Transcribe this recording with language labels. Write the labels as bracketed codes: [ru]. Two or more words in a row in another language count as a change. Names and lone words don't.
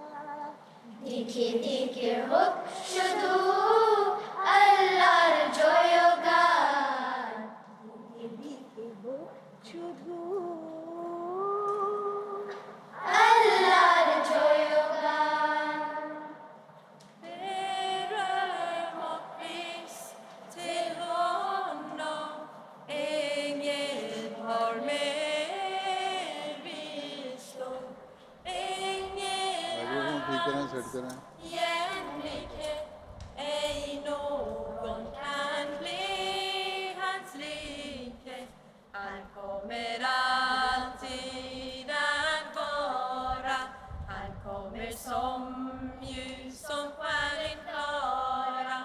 [bn] দিকে দিকে হোক শুধু আল্লাহর জয়গান, দিকে হোক শুধু আল্লাহর জয়গান। [sv] Beröm och pris till honom, ängel har med visdom, ängel [hi] ठीक करें, सेट करें। [sv] jämlikhet, ej någon kan bli hans like. Han kommer alltid att vara, han kommer som ljus som stjärnan klara.